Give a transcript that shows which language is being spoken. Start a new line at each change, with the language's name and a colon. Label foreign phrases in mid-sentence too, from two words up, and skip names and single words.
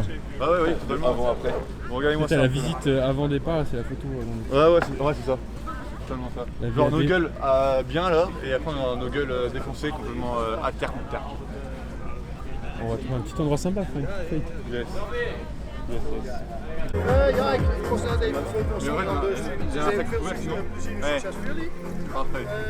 French: Bah ouais, totalement. Avant, après. Bon, regardez-moi T'as ça. la visite avant départ, c'est la photo avant départ. Ouais, c'est ça. Totalement ça. La Genre nos VAD. gueules bien là, et après on a nos gueules défoncées complètement à terre contre terre. On va trouver un petit endroit sympa, Frank. Yes.
Dutch: Ja, ik was net even foto's
French: Mais ouais,
Dutch: van, dus
French: j'ai un sac ouvert sinon. Ouais,
Dutch: succes voor jullie.
French: parfait.